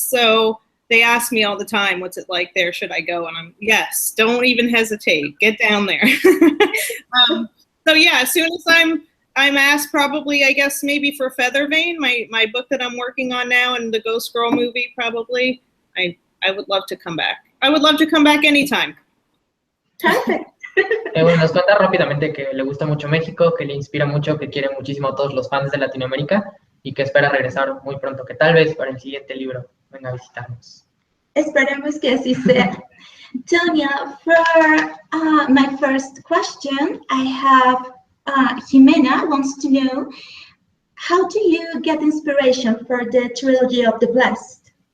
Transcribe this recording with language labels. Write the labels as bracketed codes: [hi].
[en] So they ask me all the time, what's it like there? Should I go? And I'm, yes, don't even hesitate. Get down there. So yeah, as soon as I'm asked, probably, I guess, maybe for Feather Vein, my book that I'm working on now, and the Ghostgirl movie, probably, I would love to come back. I would love to come back anytime. Perfect. [es] Bueno, nos cuenta rápidamente que le gusta mucho México, que le inspira mucho, que quiere muchísimo a todos los fans de Latinoamérica y que espera regresar muy pronto, que tal vez para el siguiente libro venga a visitarnos. Esperemos que así sea. [en] Tonya, for my first question, I have Jimena wants to know, how do you get inspiration for the trilogy of the Blessed?